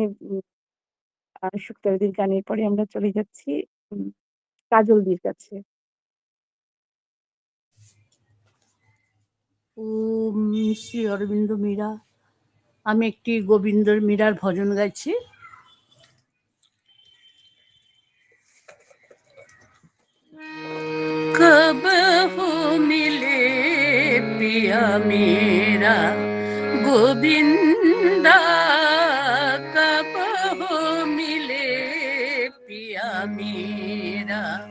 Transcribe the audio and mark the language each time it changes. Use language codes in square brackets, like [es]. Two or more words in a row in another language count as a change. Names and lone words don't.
[bn] শুক্তাদির গানের পরে আমরা চলে যাচ্ছি উম কাজলদির কাছে। ওম শ্রী অরবিন্দ মীরা। আমি একটি গোবিন্দর মীরার ভজন গাইছি। [hi] कब हो मिले पिया मेरा गोविंदा, कब हो मिले पिया मेरा।